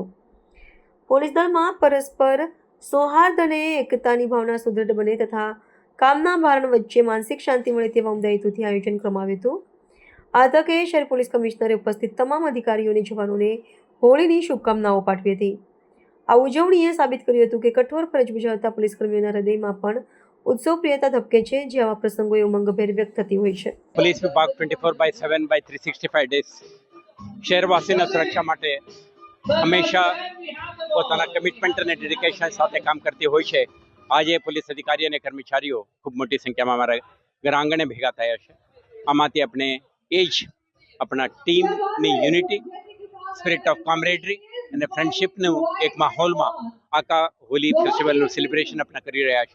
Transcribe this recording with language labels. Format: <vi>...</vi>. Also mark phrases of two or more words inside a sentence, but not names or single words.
<gu>પોલીસ દળમાં પરસ્પર સૌહાર્દ અને એકતાની ભાવના સુદૃઢ બને તથા કામના ભારણ વચ્ચે માનસિક શાંતિ મળે તેવા ઉમદા હેતુથી આયોજન કરવામાં આવ્યું હતું। આ તકે શહેર પોલીસ કમિશનરે ઉપસ્થિત તમામ અધિકારીઓ અને જવાનોને હોળીની શુભકામનાઓ પાઠવી હતી। આ ઉજવણીએ સાબિત કર્યું હતું કે કઠોર ફરજ બજાવતા પોલીસ કર્મીઓના હૃદયમાં પણ ઉત્સવ પ્રિયતા ધબકે છે જે આવા પ્રસંગોએ ઉમંગભેર વ્યક્ત થતી હોય છે। પોલીસ વિભાગ 24/7 by 365 ડેઝ શહેરવાસીના સુરક્ષા માટે હમેશા પોતાના કમિટમેન્ટ અને ડેડિકેશન સાથે કામ કરતી હોય છે। આજે પોલીસ અધિકારી અને કર્મચારીઓ ખૂબ મોટી સંખ્યામાં અમારા ઘરાંગણે ભેગા થયા છે। આમાંથી આપણે એ જ આપણા ટીમની યુનિટી,</gu> <en>spirit of comradery</en> <gu>અને ફ્રેન્ડશિપનું એક માહોલમાં આખા હોલી ફેસ્ટિવલનું સેલિબ્રેશન આપણે કરી રહ્યા છે।</gu>